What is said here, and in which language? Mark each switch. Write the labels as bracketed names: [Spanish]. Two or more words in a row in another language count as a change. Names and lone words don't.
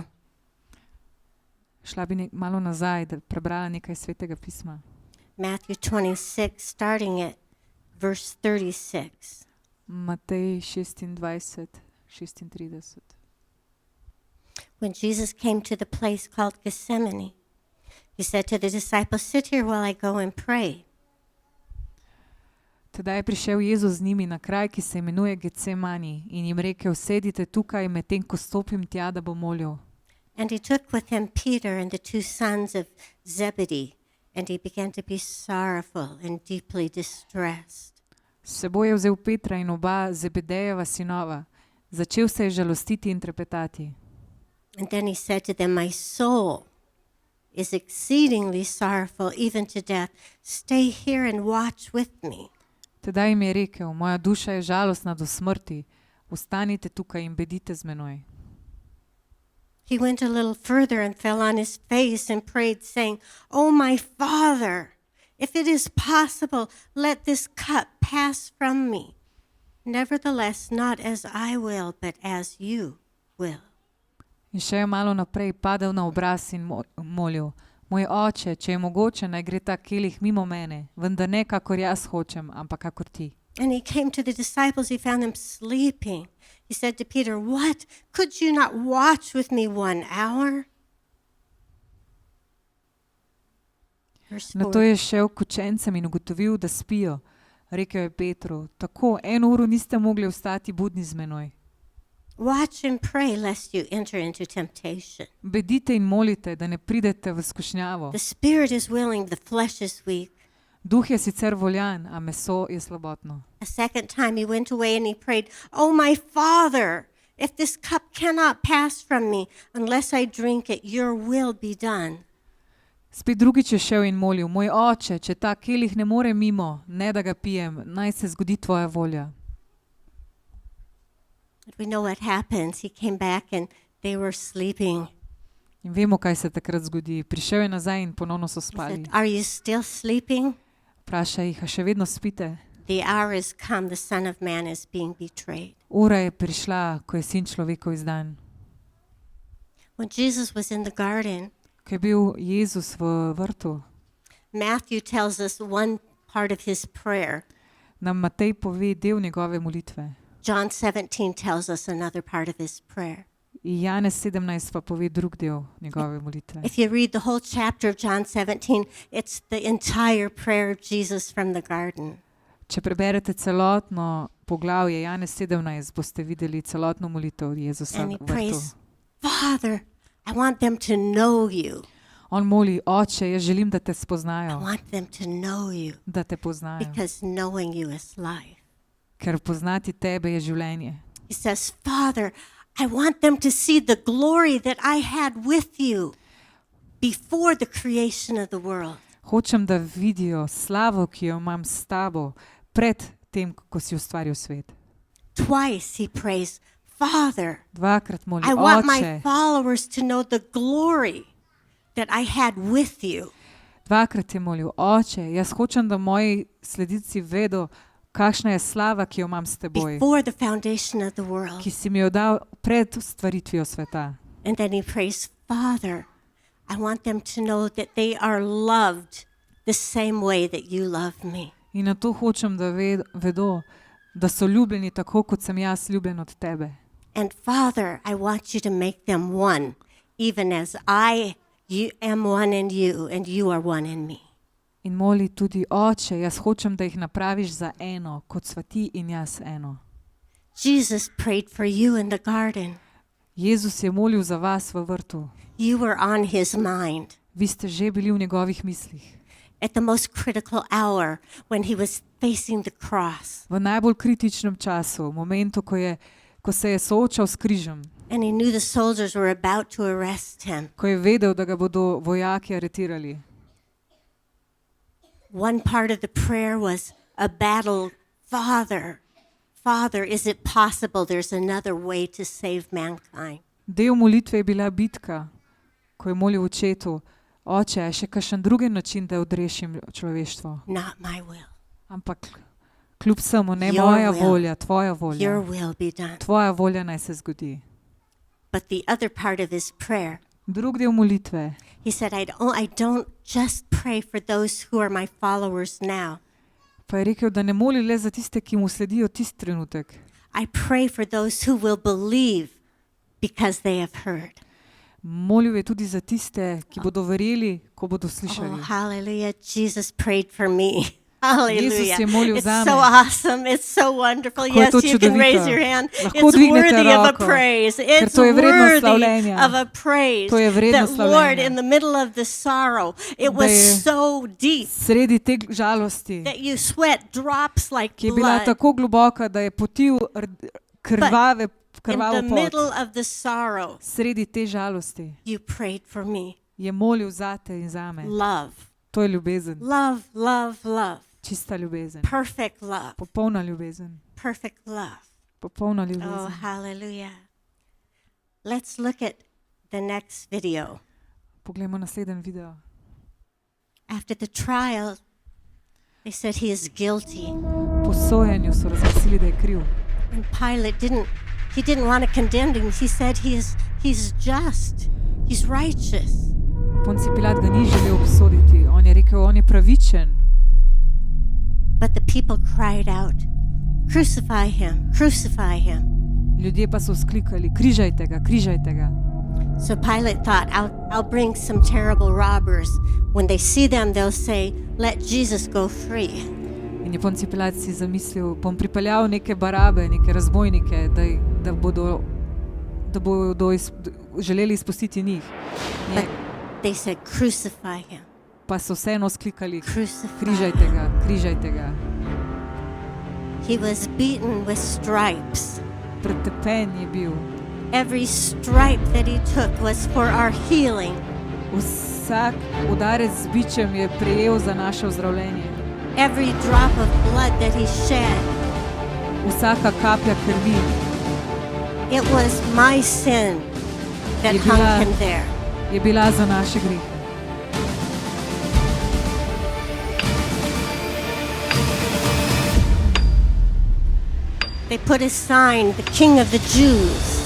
[Slovenian] Šla bi malo nazaj, da prebrala nekaj svetega pisma. [English] Matthew 26, starting at verse 36. [Slovenian] Matej 26:36. [English] When Jesus came to the place called Gethsemane, he said to the disciples, sit here while I go and pray. [Slovenian] Tedaj je prišel Jezus z njimi na kraj, ki se imenuje Getsemani, in jim rekel, sedite tukaj, medtem ko stopim tja, da bom molil. [English] And he took with him Peter and the 2 sons of Zebedee, and he began to be sorrowful and deeply distressed. [Slovenian] S seboj je vzel Petra in oba Zebedejeva sinova. Začel se je žalostiti in trepetati. [English] And then he said to them, my soul is exceedingly sorrowful, even to death. Stay here and watch with me. [Slovenian] Tedaj jim je rekel, moja duša je žalostna do smrti, ostanite tukaj in bedite z menoj. [English] He went a little further and fell on his face and prayed, saying, Oh, my Father, if it is possible, let this cup pass from me. Nevertheless, not as I will, but as you will. [Slovenian] In še je malo naprej padel na obraz in molil, moj oče, če je mogoče, naj gre ta kelih mimo mene, vendar ne kakor jaz hočem, ampak kakor ti. [English] And he came to the disciples, he found them sleeping. He said to Peter, what? Could you not watch with me 1 hour? Verse 4. [Slovenian] Nato je šel k učencem in ugotovil, da spijo. Rekel je Petru, tako 1 uro niste mogli ostati budni z menoj. [English] Watch and pray lest you enter into temptation. [Slovenian] Bedite in molite, da ne pridete v skušnjavo. [English] The spirit is willing, the flesh is weak. [Slovenian] Duh je sicer voljan, a meso je slabotno. [English] A second time he went away and he prayed, Oh, my Father, if this cup cannot pass from me unless I drink it, your will be done. [Slovenian] Spet drugič je šel in molil, moj oče, če ta kelih ne more mimo, ne da ga pijem, naj se zgodi tvoja volja. [English] But we know what happens. He came back and they were sleeping. [Slovenian] In vemo, kaj se takrat zgodi. Prišel je nazaj in ponovno so [English] He [Slovenian] spali. [English] said, Are you still sleeping? [Slovenian] Vpraša jih, a še vedno spite? [English] The hour has come, the Son of Man is being betrayed. [Slovenian] Ura je prišla, ko je sin človekov izdan. [English] When Jesus was in the garden, [Slovenian] Ko je bil Jezus v vrtu, [English] Matthew tells us one part of his prayer. [Slovenian] nam Matej pove del njegove molitve. [English] John 17 tells us another part of his prayer. [Slovenian] In Janez 17 pa pove drug del njegove molitve. [English] If you read the whole chapter of John 17, it's the entire prayer of Jesus from the garden. [Slovenian] Če preberete celotno poglavje Janez 17, boste videli celotno molitev Jezusa [English] And he [Slovenian] v vrtu. [English] prays, Father, I want them to know you. [Slovenian] On moli, oče, jaz želim, da te [English] I [Slovenian] spoznajo, [English] want them to know you [Slovenian] da te poznajo. [English] because knowing you is life. [Slovenian] ker poznati tebe je življenje. [English] He says, Father, I want them to see the glory that I had with you before the creation of the world. [Slovenian] Hočem, da vidijo slavo, ki jo imam s tabo, pred tem, ko si ustvaril svet. [English] Twice he prays, Father, [Slovenian] Dvakrat moli, [English] I want my [Slovenian] Oče. [English] followers to know the glory that I had with you. [Slovenian] Dvakrat je molil, Oče, jaz hočem, da moji sledilci vedo, kakšna je slava, ki jo imam s teboj, [English] Before the foundation of the world. [Slovenian] ki si mi jo dal pred stvaritvijo sveta. [English] And then he prays, Father, I want them to know that they are loved the same way that you love me. [Slovenian] In na to hočem, da vedo, da so ljubljeni tako, kot sem jaz ljubljen od tebe. [English] And Father, I want you to make them one, even as you am one in you and you are one in me. [Slovenian] In moli tudi, Oče, jaz hočem, da jih napraviš za eno, kot sva ti in jaz eno. [English] Jesus prayed for you in the garden. [Slovenian] Jezus je molil za vas v vrtu. [English] You were on his mind [Slovenian] Vi ste že bili v njegovih mislih. [English] at the most critical hour when he was facing the cross. [Slovenian] V najbolj kritičnem času, v momentu, ko se je soočal s križem, [English] And he knew the soldiers were about to arrest him. [Slovenian] ko je vedel, da ga bodo vojaki aretirali. [English] One part of the prayer was a battle. Father, is it possible there's another way to save mankind? [Slovenian] Del molitve je bila bitka, ko je molil očetu, Oče, je še kakšen drugi način, da odrešim človeštvo. [English] Not my will. [Slovenian] Ampak kljub samo ne [English] Your [Slovenian] moja [English] will. [Slovenian] volja, tvoja [English] Your [Slovenian] volja. [English] will be done. [Slovenian] Tvoja volja naj se zgodi. [English] But the other part of his prayer, [Slovenian] Drug del molitve [English] he said, I don't just pray for those who are my followers now. [Slovenian] pa je rekel, da ne moli le za tiste, ki mu sledijo tisti trenutek. [English] I pray for those who will believe because they have heard. [Slovenian] Molil je tudi za tiste, ki bodo verjeli, ko bodo [English] Oh, [Slovenian] slišali. [English] hallelujah. Jesus prayed for me. [Slovenian] Hallelujah. je molil [English] It's [Slovenian] zame. [English] so awesome. It's so wonderful. [Slovenian] Kako je [English] Yes, [Slovenian] to [English] you can raise [Slovenian] čudovito. [English] your hand. [Slovenian] Lahko [English] It's [Slovenian] dvignete [English] worthy of a [Slovenian] roko, [English] praise. [Slovenian] ker [English] It's [Slovenian] to je vredno [English] worthy [Slovenian] slavljenja. [English] of a praise. [Slovenian] To je vredno [English] That Lord, [Slovenian] slavljenja. [English] in the middle of the sorrow, it [Slovenian] Da [English] was [Slovenian] je [English] so deep [Slovenian] Sredi te žalosti, [English] that you sweat drops like [Slovenian] ki je bila [English] blood. [Slovenian] tako globoka, da je potil krvave, [English] In [Slovenian] krvavo [English] the [Slovenian] pot. [English] middle of the sorrow, [Slovenian] Sredi te žalosti [English] you prayed for me. [Slovenian] je molil zate in zame. [English] Love, [Slovenian] To je ljubezen, [English] love, love, love. [Slovenian] čista ljubezen, [English] Perfect love, [Slovenian] popolna ljubezen, [English] perfect love. [Slovenian] popolna [English] Oh, [Slovenian] ljubezen. [English] hallelujah. Let's look at the next video. [Slovenian] Poglejmo naslednji video. [English] After the trial, they said he is guilty. [Slovenian] Po sojenju so razglasili, da je kriv. [English] And Pilate didn't want to condemn him. He said he's just. He's righteous. [Slovenian] Ponci Pilat ga ni želel obsoditi. On je rekel, on je pravičen. [English] But the people cried out, "Crucify him, crucify him." [Slovenian] Ljudje pa so vzklikali, križajte ga, križajte ga. [English] So Pilate thought, I'll bring some terrible robbers. When they see them, they'll say, "Let Jesus go free." [Slovenian] In je Ponci Pilat si zamislil, bom pripeljal neke barabe, neke razbojnike, da bodo želeli izpustiti njih. [English] But they said, "Crucify him, [Slovenian] Pa so vseeno sklikali, [English] crucify." [Slovenian] križajte ga, križajte ga. [English] He was beaten with stripes. [Slovenian] Pretepen je bil. [English] Every stripe that he took was for our healing. [Slovenian] Vsak udarec z bičem je prejel za naše ozdravljenje. [English] Every drop of blood that he shed, [Slovenian] Vsaka kaplja krvi [English] it was my sin that [Slovenian] Je [English] hung [Slovenian] bila- [English] him there. [Slovenian] je bila za naše grehe. [English] They put a sign, the King of the Jews.